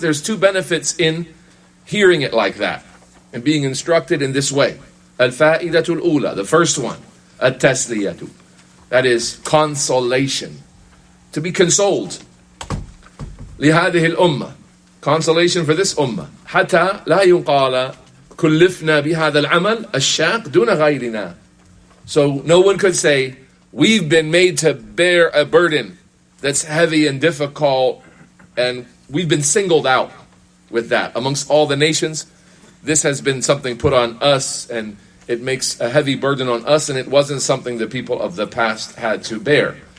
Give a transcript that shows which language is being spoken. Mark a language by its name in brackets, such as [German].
[English] There's two benefits in hearing it like that and being instructed in this way. Al-fa'idatul ula, the first one, at-tasliyatu, that is consolation, to be consoled. [Arabic] لهذه الأمة, [English] consolation for this ummah. [Arabic] حتى لا يقال كلفنا بهذا العمل الشاق دون غيرنا. [English] So no one could say, we've been made to bear a burden that's heavy and difficult, and we've been singled out with that. Amongst all the nations, this has been something put on us, and it makes a heavy burden on us, and it wasn't something the people of the past had to bear.